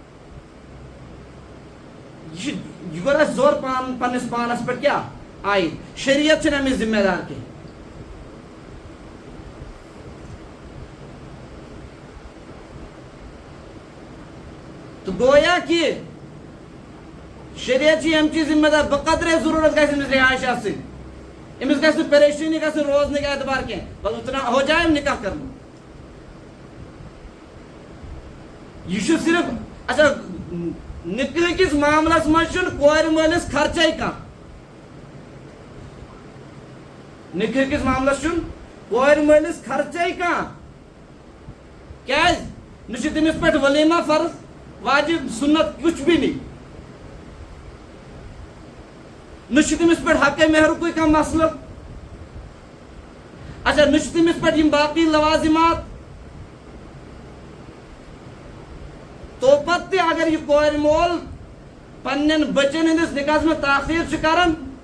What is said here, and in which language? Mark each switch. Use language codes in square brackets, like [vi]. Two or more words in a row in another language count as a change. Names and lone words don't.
[ks] یہِ کوٚر اَسہِ زور پننِس پانس پٮ۪ٹھ کیٛاہ عٲیِد شریعت چھُنہٕ امیُک ذمہ دار کینٛہہ [ur] تو گویا کہ [ks] شریعت چھِ اَمچی ذمہ دار بقدرے ضروٗرت گژھِ أمِس رِہٲیِش آسٕنۍ أمِس گژھِ نہٕ پریشٲنی گژھٕنۍ روزنٕکۍ اعتبار کینٛہہ [ur] بس اتنا ہو جائے نکاح کرنا [ks] یہ چھُ صرف اچھا نکاح کِس معاملس منٛز چھُنہٕ کورِ مٲلِس خرچے کانٛہہ نکاح کِس معاملس چھُنہٕ کورِ مٲلِس خرچے کانٛہہ کیٛازِ نہ چھُ تٔمِس پٮ۪ٹھ ولیمہ فرض واجب سنت [ur] کچھ بھی نہیں [ks] نہ چھُ تٔمِس پٮ۪ٹھ حقے مہرُکُے کانٛہہ مسلہٕ اچھا نہ چھُ تٔمِس پٮ۪ٹھ یِم باقٕے لوازِمات تو پتہٕ تہِ اگر یہِ کورِ مول پننٮ۪ن بچن ہٕنٛدِس نکاحس منٛز تاخیر چھُ کران